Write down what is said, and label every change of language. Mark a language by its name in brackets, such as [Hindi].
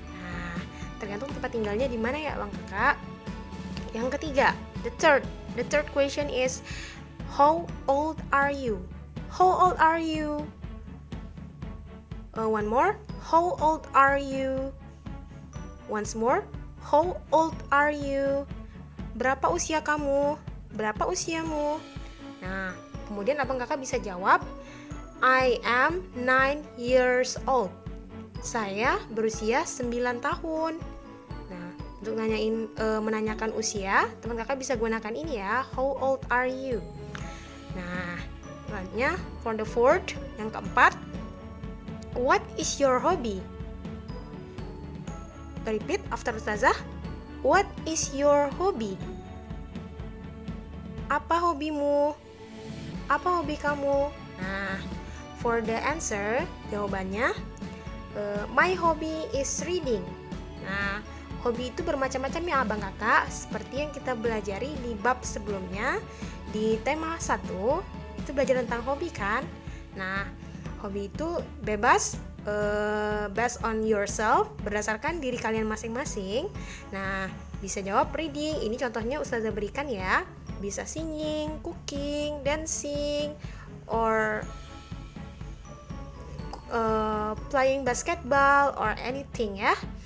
[Indonesian] Nah, tergantung tempat tinggalnya di mana ya, Bang Kakak. Yang ketiga, [English] the third question is, how old are you? How old are you? One more. How old are you? Once more. How old are you? [Indonesian] Berapa usia kamu? Berapa usiamu? Nah, kemudian abang kakak bisa jawab, [English] I am 9 years old. [Indonesian] Saya berusia 9 tahun. Nah, untuk menanyakan usia, teman kakak bisa gunakan ini ya, [English] how old are you? Nah, selanjutnya for the fourth, [Indonesian] yang keempat, [English] what is your hobby? Repeat after Ustazah. What is your hobby? [Indonesian] Apa hobimu? Apa hobi kamu? [English] Nah, for the answer, jawabannya, my hobby is reading. [Indonesian] Nah, hobi itu bermacam-macam ya abang kakak, seperti yang kita belajari di bab sebelumnya. Di tema 1, itu belajar tentang hobi kan? Nah, hobi itu bebas, [English] based on yourself, [Indonesian] berdasarkan diri kalian masing-masing. Nah, bisa jawab reading, ini contohnya Ustazah berikan ya. [English] Bisa singing, cooking, dancing, or playing basketball, or anything ya.